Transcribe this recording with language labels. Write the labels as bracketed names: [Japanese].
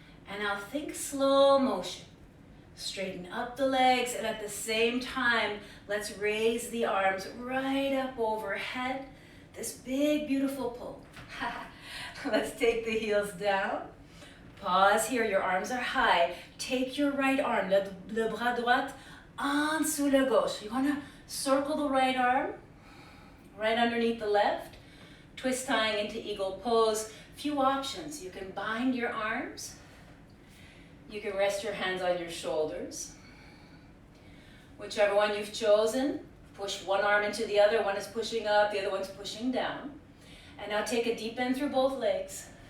[English] And now think slow motion. Straighten up the legs, and at the same time, let's raise the arms right up overhead. This big, beautiful pull. Let's take the heels down. Pause here, your arms are high. Take your right arm, [French] le bras droit, en dessous le gauche. [English] You want to circle the right arm, right underneath the left. Twist tying into eagle pose. Few options. You can bind your arms. You can rest your hands on your shoulders. Whichever one you've chosen, push one arm into the other. One is pushing up, the other one's pushing down. And now take a deep bend through both legs.